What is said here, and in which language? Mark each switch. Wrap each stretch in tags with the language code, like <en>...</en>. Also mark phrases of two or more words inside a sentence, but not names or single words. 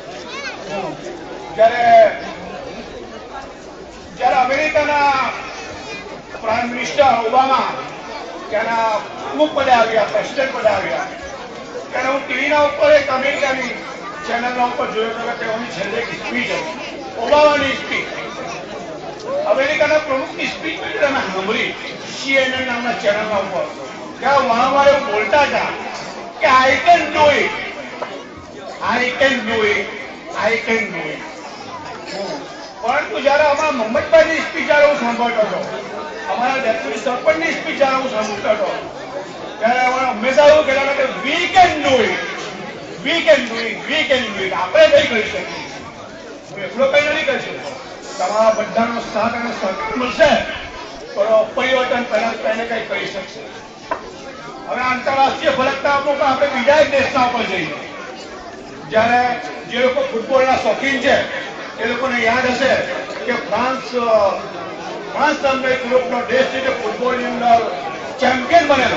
<gu>જ્યારે અમેરિકાના પ્રાઇમ મિનિસ્ટર ઓબામા ત્યાંના પ્રમુખ પદે આવ્યા, પ્રેસિડેન્ટ પદે આવ્યા, ત્યારે હું ટીવીના ઉપર એક અમેરિકાની ચેનલના ઉપર જોયો હતો કે તેઓની છેલ્લે એક સ્પીચ હતી, ઓબામાની સ્પીચ, અમેરિકાના પ્રમુખની સ્પીચ તમે સાંભળી CNN નામના ચેનલના ઉપર.</gu> <en>ત્યાં વારંવાર એવું બોલતા હતા કે I can do it, I can do it, I can do it.</en> <gu>પરંતુ જયારે અમારા મોહમ્મદભાઈની સ્પીચ જયારે હું સાંભળતો હતો, અમારા ડેપ્યુટી સરપંચની સ્પીચ જયારે હું સાંભળતો હતો, ત્યારે અમારા હંમેશા એવું કહેતા હતા કે</gu> <en>we can do it, we can do it, we can do it.</en> <gu>આપણે કઈ કરી શકીએ, હું એટલો કઈ નથી કરી શકતો. તમારા બધાનો સાથ અને સહકાર મળશે તો પરિવર્તન પહેલા કઈ કરી શકશે. હવે આંતરરાષ્ટ્રીય ફલકના ઉપર આપણે બીજા એક દેશના ઉપર જઈએ. જ્યારે જે લોકો ફૂટબોલના શોખીન છે એ લોકોને યાદ હશે કે ફ્રાન્સ નામનો એક યુરોપનો દેશ છે જે ફૂટબોલની અંદર ચેમ્પિયન બનેલો.</gu>